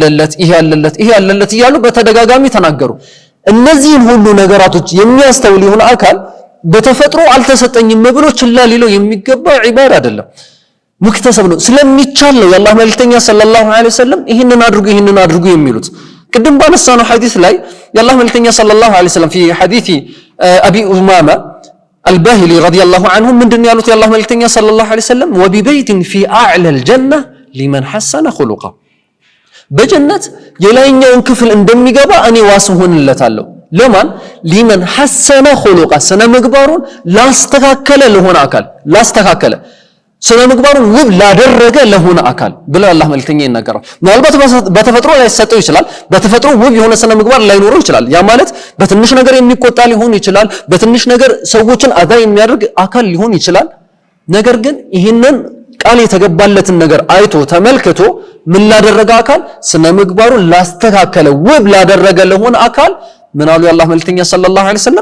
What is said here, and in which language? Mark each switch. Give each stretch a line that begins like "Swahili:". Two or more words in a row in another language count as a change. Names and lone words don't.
Amharic: ያለለት እያሉ በተደጋጋሚ ተናገሩ። እነዚህን ሁሉ ነገራቶች የሚያስተውል የሆነ አካል በተፈጥሮ አልተሰጠኝም ብሎ ችላ ሊለው የሚገባ ዒባዳ አይደለም፣ ሙክተሰብ ነው። ስለሚቻል ነው የአላህ መልእክተኛ
Arabic: صلى الله عليه وسلم
Amharic: ይህንን አድርጉ የሚሉት። ቅድም ባነሳነው ሐዲስ ላይ የአላህ መልእክተኛ
Arabic: صلى الله عليه وسلم في حديث أبي أمامة الباهلي رضي الله عنه
Amharic: ምንድን ያሉት የአላህ መልእክተኛ
Arabic: صلى الله عليه وسلم وببيت في أعلى الجنة لمن حسن خلقه
Amharic: በጀነት የላይኛውን ክፍል እንደሚገባ እኔ ዋስ ሆንለታለሁ። ለማን?
Arabic: لمن حسن خلقه
Amharic: ስነ ምግባሩን ላስተካከለ ለሆነ አካል ስነ ምግባሩን ውብ ላደረገ ለሆነ አካል ብለው አላህ መልእክተኛ ይናገራል። ምናልባት በተፈጥሮ ላይሰጠው ይችላል። በተፈጥሮ ውብ የሆነ ስነ ምግባር ላይኖረው ይችላል። ያ ማለት በትንሽ ነገር የሚቆጣ ሊሆን ይችላል። በትንሽ ነገር ሰዎችን አዛ የሚያደርግ አካል ሊሆን ይችላል። ነገር ግን ይህንን ቃል የተገባለትን ነገር አይቶ ተመልክቶ ምን ላደረገ አካል ስነ ምግባሩን ላስተካከለ ውብ ላደረገ ለሆነ አካል ምን አሉ የአላህ መልእክተኛ
Arabic: صلى الله عليه وسلم?